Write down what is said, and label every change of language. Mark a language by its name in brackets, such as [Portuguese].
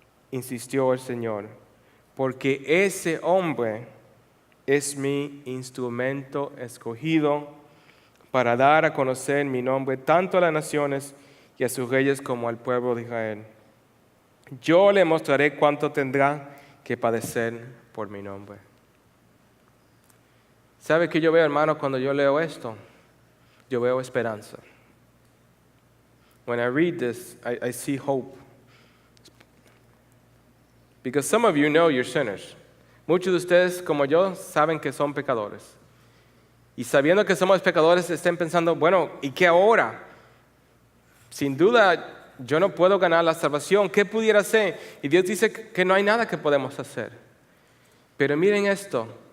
[Spanish] Insistió el Señor, porque ese hombre es mi instrumento escogido para dar a conocer mi nombre tanto a las naciones y a sus reyes como al pueblo de Israel. Yo le mostraré cuánto tendrá que padecer por mi nombre. ¿Sabe qué yo veo, hermano, cuando yo leo esto? Yo veo esperanza. [English] When I read this, I see hope. Because some of you know you're sinners. [Spanish] Muchos de ustedes, como yo, saben que son pecadores. Y sabiendo que somos pecadores, estén pensando, bueno, ¿y qué ahora? Sin duda, yo no puedo ganar la salvación. ¿Qué pudiera hacer? Y Dios dice que no hay nada que podemos hacer. Pero miren esto.